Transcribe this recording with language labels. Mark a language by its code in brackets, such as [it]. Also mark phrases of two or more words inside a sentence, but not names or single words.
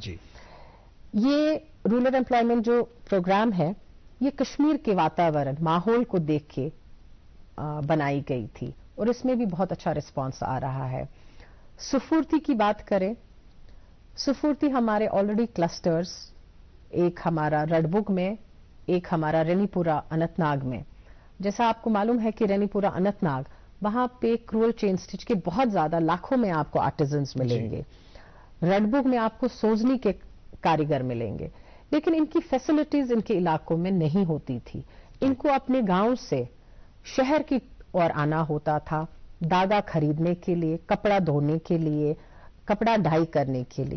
[ur] یہ [en] rural employment [ur] جو پروگرام ہے یہ کشمیر کے واتاورن ماحول کو دیکھ کے بنائی گئی تھی، اور اس میں بھی بہت اچھا رسپانس آ رہا ہے. سفورتی کی بات کریں، سفورتی ہمارے آلریڈی کلسٹرز، ایک ہمارا رڈبگ میں، ایک ہمارا رینی پورہ اننت ناگ میں. جیسا آپ کو معلوم ہے کہ رینی پورہ اننت ناگ وہاں پہ [en] crewel chain stitch [ur] کے بہت زیادہ لاکھوں میں آپ کو آرٹیزنز ملیں گے. رڈبگ میں آپ کو سوزنی کے کاریگر ملیں گے، لیکن ان کی فیسلٹیز ان کے علاقوں میں نہیں ہوتی تھی. ان کو اپنے گاؤں سے شہر کی اور آنا ہوتا تھا داغا خریدنے کے لیے، کپڑا دھونے کے لیے، کپڑا ڈائی کرنے کے لیے.